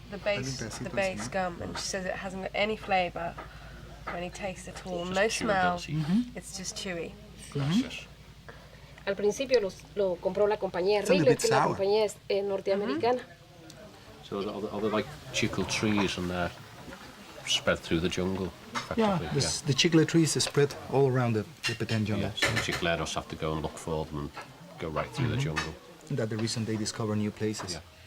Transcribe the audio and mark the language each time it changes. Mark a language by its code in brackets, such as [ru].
[en] The base gum, and she says it hasn't got any flavour or any taste at all, no smell. It's just chewy. [es] Al principio lo compró la compañía Wrigley, que la compañía es norteamericana. [en] So are they like chicle trees and they're spread through the jungle? Yeah, the chicle trees are spread all around the Petén jungle. Yeah, so the chicleros have to go and look for them and go right through the jungle. That's the reason they discover new places.